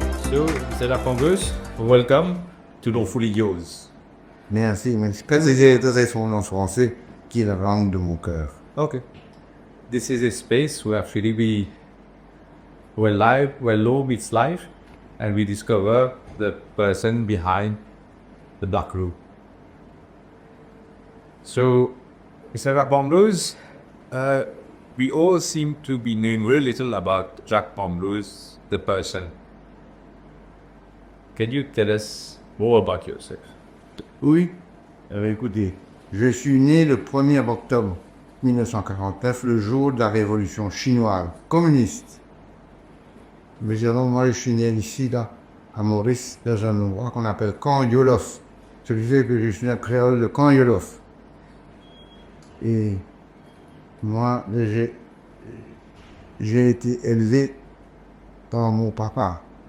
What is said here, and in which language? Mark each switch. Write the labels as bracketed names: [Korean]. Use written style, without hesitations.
[English] So, [French] c'est la [English] Congress. Welcome to No Fully Yours. [French] Merci, merci. C'est son nom français qui est la langue de mon cœur. [English] Okay. This is a space where actually where law meets life, and we discover the person behind the dark room. So, Mr. Pomrose, we all seem to be knowing very little about Jack Pomrose, the person. Can you tell us more about yourself? [French] Oui. Écoutez, je suis né le 1er octobre 1949, le jour de la révolution chinoise communiste. Mais moi, je suis né ici, là, à Maurice, dans un endroit qu'on appelle Camp Yolof. Ce qui fait que je suis un créole de Camp Yolof. Et moi, j'ai été élevé par mon papa.